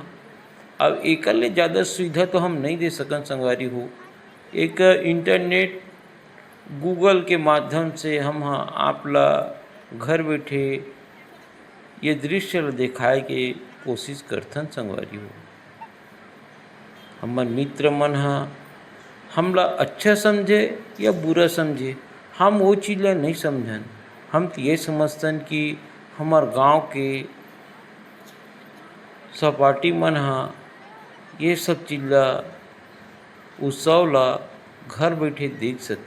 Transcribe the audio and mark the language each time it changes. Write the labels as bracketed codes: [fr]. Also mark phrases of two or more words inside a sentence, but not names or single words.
[hne] अब एकर ले ज़्यादा सुविधा तो हम नहीं दे सकन संगवारी हो। एक इंटरनेट गूगल के माध्यम से हम आपला घर बैठे ये दृश्य ला दिखाए के कोशिश करथन संगवारी हो। हमर मित्र मन हमला अच्छा समझे या बुरा समझे, हम वो चीज़ ला नहीं समझन। हम तो ये समझतन कि हमार गांव के सहपाठी मन ये सब चीज़ ला, उत्सव ला घर बैठे देख सके।